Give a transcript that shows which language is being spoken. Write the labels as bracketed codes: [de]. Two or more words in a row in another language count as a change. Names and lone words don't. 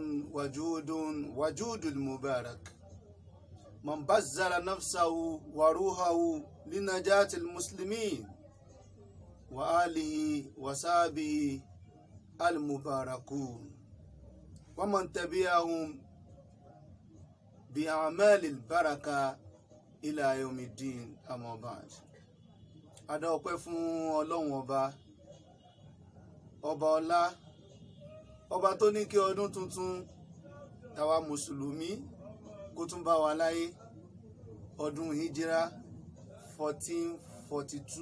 [ar] وجود المبارك من بذل نفسه وروحه لنجاة المسلمين وآله وصحبه المباركون ومن تبعهم بأعمال البركة إلى يوم الدين أما بعد. [yo] Adá ọpẹ́ fún Ọlọ́run ọba ọlá, ọba tó ní kí ọdún tuntun tàwa mùsùlùmí kó tún bá wa láyé, ọdún hijira 1442.